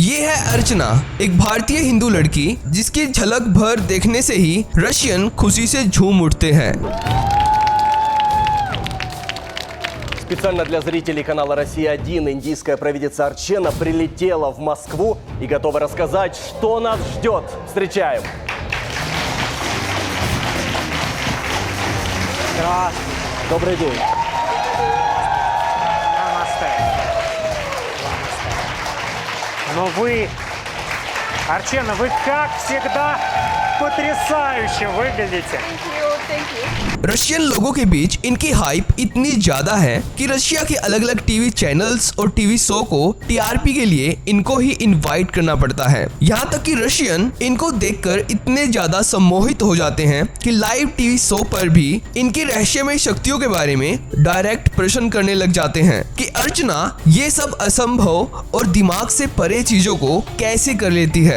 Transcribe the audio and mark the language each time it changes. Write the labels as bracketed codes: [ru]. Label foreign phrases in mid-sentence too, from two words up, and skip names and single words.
[hi] ये है अर्चना, एक भारतीय हिंदू लड़की जिसकी झलक भर देखने से ही रशियन खुशी से झूम उठते हैं। [ru] Специально для зрителей канала «Россия-1» индийская провидица Арчена прилетела в Москву и готова рассказать, что нас ждет. Встречаем! Добрый день. Намасте. Но вы, Арчена, вы как всегда потрясающе выглядите. [hi] रशियन लोगों के बीच इनकी हाइप इतनी ज्यादा है कि रशिया के अलग अलग [en] TV channels [hi] और [en] TV show [hi] को टीआरपी के लिए इनको ही इनवाइट करना पड़ता है। यहाँ तक कि रशियन इनको देखकर इतने ज्यादा सम्मोहित हो जाते हैं कि [en] live TV show [hi] पर भी इनकी रहस्यमय शक्तियों के बारे में डायरेक्ट प्रश्न करने लग जाते हैं कि अर्चना ये सब असंभव और दिमाग से परे चीजों को कैसे कर लेती है।